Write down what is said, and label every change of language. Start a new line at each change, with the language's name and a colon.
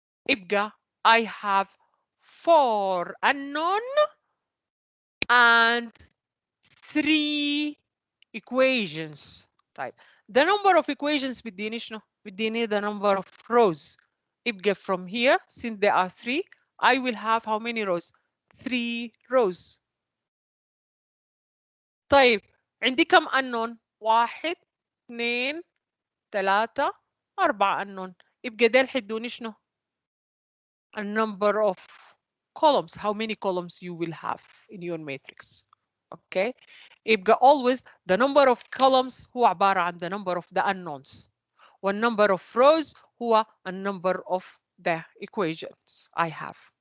Arabic: يبقى
English: I have 4 unknown and 3 equations.
Arabic: طيب,
English: the number of equations
Arabic: بديني شنو؟ بديني
English: the number of rows. يبقى from here, since there are 3, I will have how many rows? 3 rows.
Arabic: طيب, عندي كم unknown؟ 1 2 3 4 unknown. يبقى ده حيدوني شنو؟
English: a number of columns. How many columns you will have in your matrix? Okay,
Arabic: يبقى
English: always the number of columns
Arabic: هو عبارة عن
English: the number of the unknowns.
Arabic: والنمبر
English: of rows
Arabic: هو النمبر
English: of the equations I have.